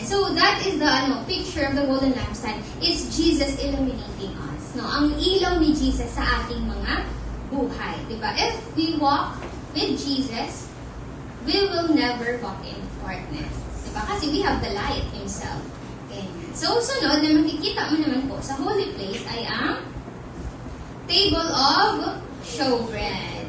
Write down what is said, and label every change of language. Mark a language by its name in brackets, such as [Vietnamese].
[English] So, that is the picture of the golden lampstand. It's Jesus illuminating us. No? [Filipino] Ang ilaw ni Jesus sa ating mga buhay. Diba? [English] If we walk with Jesus, we will never walk in darkness. Diba? Kasi we have the light Himself. [Filipino] Ganyan. So, sunod na makikita mo naman po sa holy place ay ang table of showbread.